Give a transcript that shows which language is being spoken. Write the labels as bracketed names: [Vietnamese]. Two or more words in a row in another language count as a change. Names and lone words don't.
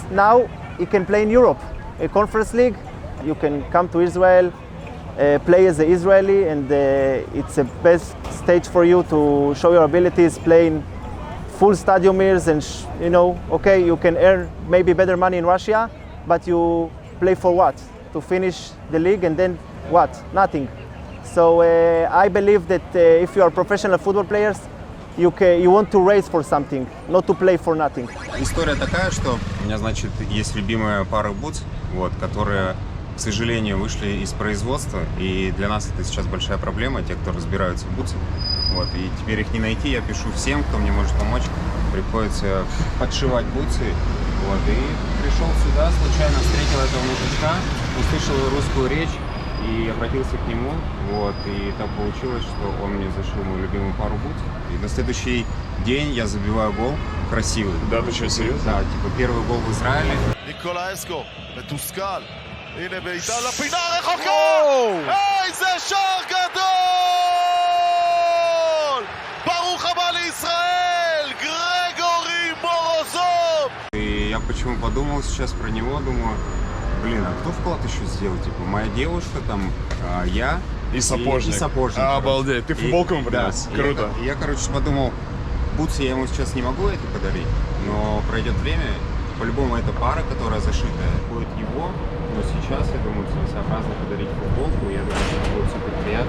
[English] Now he can play in Europe, a conference league. You can come to Israel, play as an Israeli, and it's the best stage for you to show your abilities, playing full stadium years, and okay, you can earn maybe better money in Russia, but you play for what? To finish the league, and then what? Nothing. So I believe that if you are professional football players, you want to race for something, not to play for nothing. [Russian] История такая, что у меня, значит, есть любимая пара бутс, вот, которые, к сожалению, вышли из производства, и для нас это сейчас большая проблема, те, кто разбираются в бутсах. Вот, и теперь их не найти, я пишу всем, кто мне может помочь, приходится подшивать бутсы. Вот, и пришел сюда, случайно встретил этого мужичка, услышал русскую речь и обратился к нему. Вот, и так получилось, что он мне зашил мою любимую пару бутс. И на следующий день я забиваю гол красивый. Да, ты что, серьезно? Да, типа первый гол в Израиле. [Hebrew] ניקולאסקו, מתוסכל, הנה בעיטה לפינה רחוקה! איזה שער גדול! ברוך הבא לישראל, גרגורי מורוזוב! [Russian] И я почему подумал сейчас про него, думаю, блин, а кто вклад еще сделал? Типа моя девушка, там, я И сапожник. И сапожник. А, обалдеть, ты футболку ему принес? Да, Круто. Я, короче, подумал, бутсы я ему сейчас не могу эти подарить, но пройдет время, по-любому эта пара, которая зашитая, будет его, но сейчас, я думаю, целесообразно подарить футболку, я думаю, что это будет супер приятно.